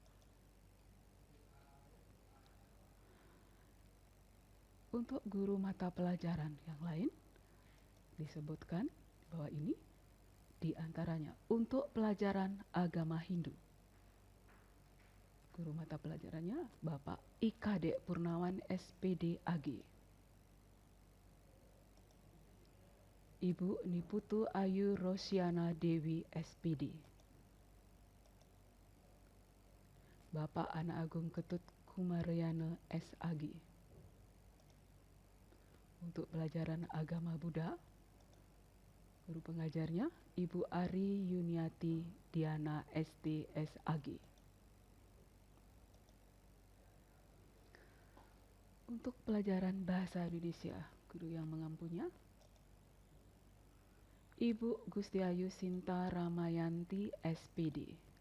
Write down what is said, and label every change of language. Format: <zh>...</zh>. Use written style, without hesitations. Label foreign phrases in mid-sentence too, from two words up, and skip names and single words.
<id>Untuk guru mata pelajaran yang lain, disebutkan bahwa ini di antaranya untuk pelajaran agama Hindu. Guru mata pelajarannya Bapak IKD Purnawan SPD AG. Ibu Niputu Ayu Rosiana Dewi SPD. Bapak Ana Agung Ketut Kumaryana SAG. Untuk pelajaran agama Buddha, guru pengajarnya Ibu Ari Yuniati Diana SD SAG. Untuk pelajaran bahasa Indonesia, guru yang mengampunya Ibu Gustiayu Sinta Ramayanti SPD.</id>